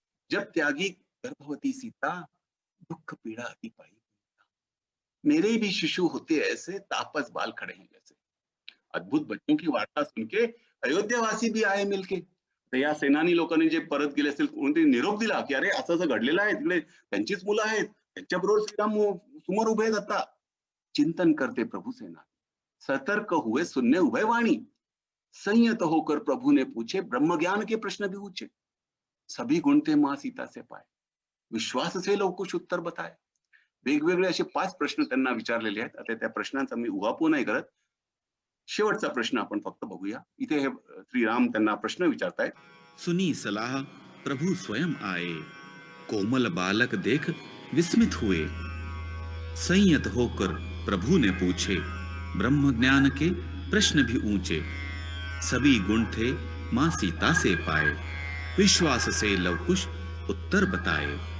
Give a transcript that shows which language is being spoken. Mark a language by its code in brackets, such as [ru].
[hi] जब त्यागी गर्भवती सीता, दुख पीड़ा अति पाई. मेरे भी शिशु होते ऐसे, तापस बाल खड़े हैं जैसे. अद्भुत बच्चों की वार्ता सुन के अयोध्यावासी भी आए मिलके. [mr] तर या सेनानी लोकांनी जे परत गेले असतील, कोणतरी निरोप दिला की अरे असं असं घडलेलं आहे, तिकडे त्यांचीच मुलं आहेत, त्यांच्याबरोबर श्रीराम समोर उभे आहेत. [hi] आता चिंतन करते प्रभु सेना, सतर्क हुए सुनने उभय वाणी. संयत होकर प्रभु ने पूछे, ब्रह्म ज्ञान के प्रश्न भी पूछे. सभी गुण थे मां सीता से पाए, विश्वास से लवकुश उत्तर बताए. [mr] वेगवेगळे असे 5 प्रश्न त्यांना विचारलेले आहेत. आता त्या प्रश्नांचा मी उहापोह नाही करत. शेवटचा प्रश्न आपण फक्त बघूया. इथे हे श्रीराम त्यांना प्रश्न विचारतायत. [hi] सुनी सलाह प्रभु स्वयं आए, कोमल बालक देख विस्मित हुए। संयत होकर प्रभु ने पूछे, ब्रह्म ज्ञान के प्रश्न भी ऊंचे। सभी गुण थे मां सीता से पाए, विश्वास से लवकुश उत्तर बताए।